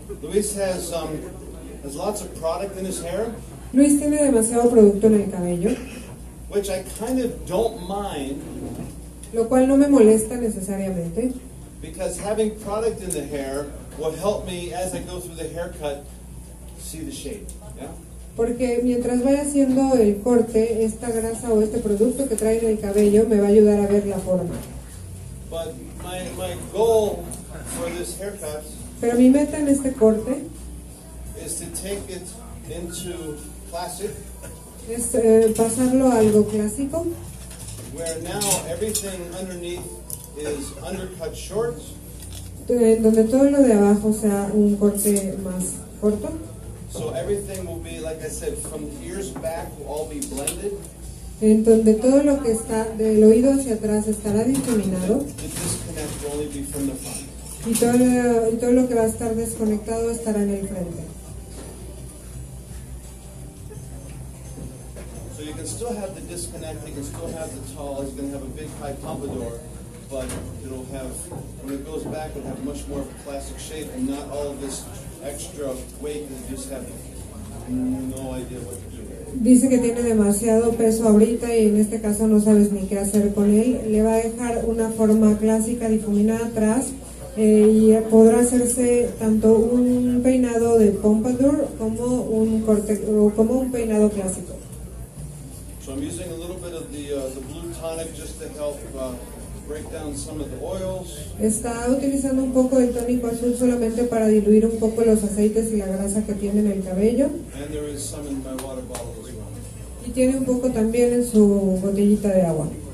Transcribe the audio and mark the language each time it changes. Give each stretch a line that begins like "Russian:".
English: Luis has lots of product in his hair,
Spanish: Luis tiene demasiado producto en el cabello,
English: which I kind of don't mind
Spanish: lo cual no me molesta necesariamente,
English: because having product in the hair will help me as I go through the haircut see the shape. Yeah?
Spanish: porque mientras vaya haciendo el corte, esta grasa o este producto que trae en el cabello me va a ayudar a ver la forma.
English: But my goal for this haircut
Spanish: Pero mi meta en este corte
English: is to take it into classic,
Spanish: es pasarlo a algo clásico,
English: where now everything underneath is undercut shorts,
Spanish: donde todo lo de abajo sea un corte más corto.
English: so everything will be, like I said, from the ears back will all be blended.
Spanish: En donde todo lo que está del oído hacia atrás estará difuminado
English: The disconnect will only be from the front.
Spanish: y todo lo que va a estar desconectado estará en el frente.
English: So you can still have the disconnect, you can still have the tall, it's going to have a big high pompadour, but it'll have, when it goes back, it'll have much more of a classic shape and not all of this extra weight that you just have no idea what to do.
Spanish: Dice que tiene demasiado peso ahorita y en este caso no sabes ni qué hacer con él. Le va a dejar una forma clásica difuminada atrás y podrá hacerse tanto un peinado de pompadour como un corte o como un peinado clásico.
English: So I'm using a little bit of the blue tonic just to help break down some of the oils.
Spanish: Está utilizando un poco de tónico azul solamente para diluir un poco los aceites y la grasa que tiene en el cabello.
English: And there is some in my water bottle as well.
Spanish: Y tiene un poco también en su botellita de agua.